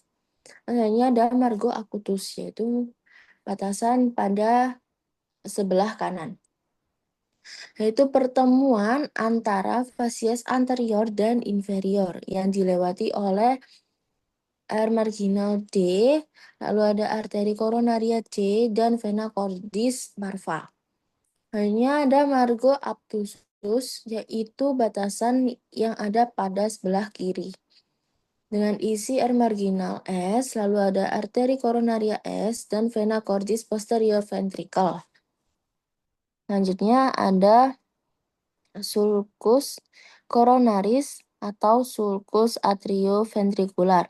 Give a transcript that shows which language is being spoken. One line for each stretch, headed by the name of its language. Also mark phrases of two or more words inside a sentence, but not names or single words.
Indonesian: Selanjutnya ada
Latin: margo acutus,
Indonesian: yaitu batasan pada sebelah kanan, yaitu pertemuan antara
Latin: facies anterior
Indonesian: dan inferior yang dilewati oleh air marginal D, lalu ada arteri koronaria D dan
Latin: vena cordis parva.
Indonesian: Hanya ada
Latin: margo obtusus,
Indonesian: yaitu batasan yang ada pada sebelah kiri, dengan isi air marginal S, lalu ada arteri koronaria S dan
Latin: vena cordis posterior ventricle.
Indonesian: Selanjutnya ada
Latin: sulcus coronaris
Indonesian: atau
Latin: sulcus atrioventricular.